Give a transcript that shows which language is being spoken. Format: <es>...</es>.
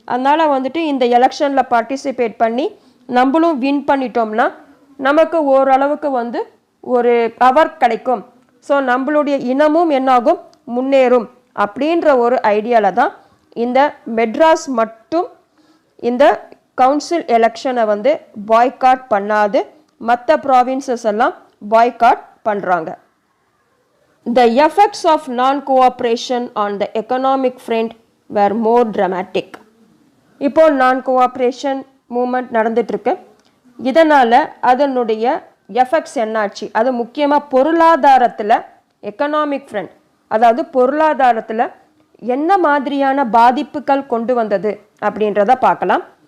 <ta>அதனால் வந்துட்டு இந்த எலெக்ஷனில் பார்ட்டிசிபேட் பண்ணி நம்மளும் வின் பண்ணிட்டோம்னா நமக்கு ஓரளவுக்கு வந்து ஒரு பவர் கிடைக்கும், ஸோ நம்மளுடைய இனமும் என்னாகும், முன்னேறும் அப்படின்ற ஒரு ஐடியாவில் தான் இந்த மெட்ராஸ் மட்டும் இந்த கவுன்சில் எலெக்ஷனை வந்து பாய்காட் பண்ணாது, மற்ற ப்ராவின்சஸ் எல்லாம் பாய்காட் பண்ணுறாங்க.</ta> <en>The effects of non-cooperation on the economic front were more dramatic.</en> <ta>இப்போ non-cooperation மூமெண்ட் நடந்துட்டுருக்கு, இதனால் அதனுடைய எஃபெக்ட்ஸ் என்னாச்சு, அது முக்கியமாக பொருளாதாரத்தில், எக்கனாமிக் ஃப்ரண்ட் அதாவது பொருளாதாரத்தில் என்ன மாதிரியான பாதிப்புகள் கொண்டு வந்தது அப்படின்றத பார்க்கலாம்.</ta>